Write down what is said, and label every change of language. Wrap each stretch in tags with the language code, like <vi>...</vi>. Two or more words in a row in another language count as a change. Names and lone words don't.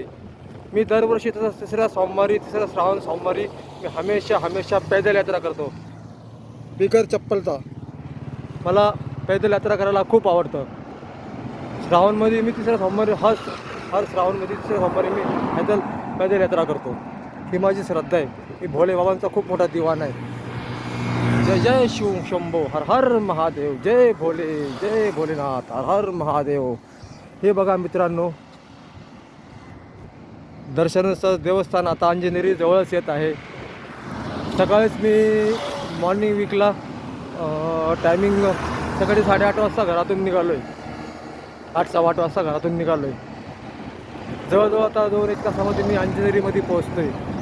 <mr>मी दरवर्षी तसं तिसऱ्या श्रावण सोमवारी मी</mr> <hi>हमेशा पैदल यात्रा</hi> <mr>करतो, बिगर चप्पलचा. मला</mr> <hi>पैदल यात्रा</hi> <mr>करायला खूप आवडतं. श्रावणमध्ये मी तिसऱ्या सोमवारी हर श्रावणमध्ये तिसऱ्या सोमवारी मी</mr> <hi>पैदल यात्रा</hi> <mr>करतो. ही माझी श्रद्धा आहे. मी भोले बाबांचा खूप मोठा दिवाण आहे. जय जय शिव शंभो, हर हर महादेव. जय भोले, जय भोलेनाथ, हर हर महादेव. हे बघा मित्रांनो, दर्शनाचं देवस्थान आता अंजनेरी जवळच येत आहे. सकाळीच मी</mr> <en>morning weekla</en> <mr>टायमिंग सकाळी 8:30 वाजता घरातून निघालो आहे. 8:15 वाजता घरातून निघालो आहे. जवळजवळ आता 2-1 तासामध्ये मी अंजनेरीमध्ये पोहोचतो आहे.</mr>